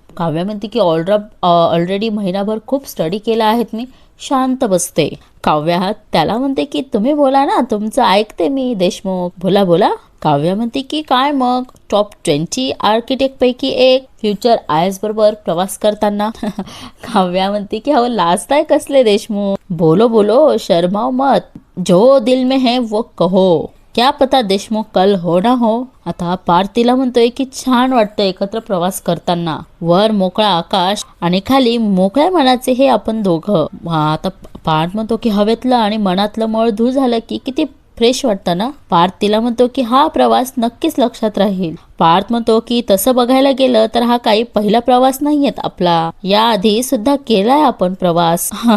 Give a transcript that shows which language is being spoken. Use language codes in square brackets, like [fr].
[mr] काव्या म्हणते की ऑलरेडी महिनाभर खूप स्टडी केला आहेत मी, शांत बसते. काव्या त्याला म्हणते की तुम्ही बोला ना, तुमचं ऐकते मी देशमुख, बोला. काव्या म्हणते की काय मग टॉप 20 आर्किटेक्ट पैकी एक, फ्युचर IAS बरोबर प्रवास करताना. काव्या म्हणते की अहो लाजताय कसले देशमुख, [hi] बोलो शर्माओ मत, जो दिल में है वो कहो, क्या पता देशमुख कल हो ना हो. [mr] आता पार्थ तिला म्हणतोय की छान वाटतं एकत्र प्रवास करताना, वर मोकळा आकाश आणि खाली मोकळ्या मनाचे हे आपण दोघं. आता पार्थ म्हणतो की हवेतलं आणि मनातलं मळ धूळ झालं की किती फ्रेश वाटतं ना. पार्थ तिला म्हणतो की हा प्रवास नक्कीच लक्षात राहील. पार्थ म्हणतो की तसं बघायला गेलं तर हा काही पहिला प्रवास नाहीयेत आपला, याआधी सुद्धा केलाय आपण प्रवास.